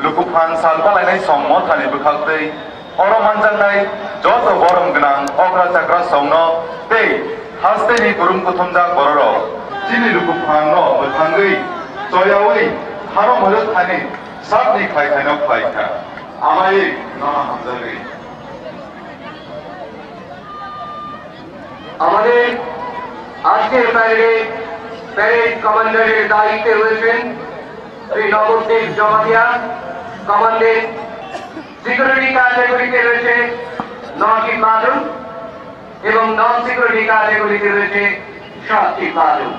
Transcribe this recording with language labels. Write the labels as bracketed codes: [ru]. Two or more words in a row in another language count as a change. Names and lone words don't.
[trp] fan salpalainai sommo thani bukhaltei oro manjangnai joto borom gnang okra chakra songno tei hasteni gurum kuthumjak bororok chini luku fan no muthangui joyawi haro mojot thani sapni khaikhaino khaikha amai nana hamjagui [bn] আমাদের আজকের প্যারেড কমান্ডারের দায়িত্বে রয়েছেন শ্রী নবদ্বীপ জমাতিয়া। কমান্ডেন্ট সিকিউরিটি ক্যাটাগরিতে রয়েছে 9টি প্লাটুন এবং নন সিকিউরিটি ক্যাটাগরিতে রয়েছে 7টি প্লাটুন।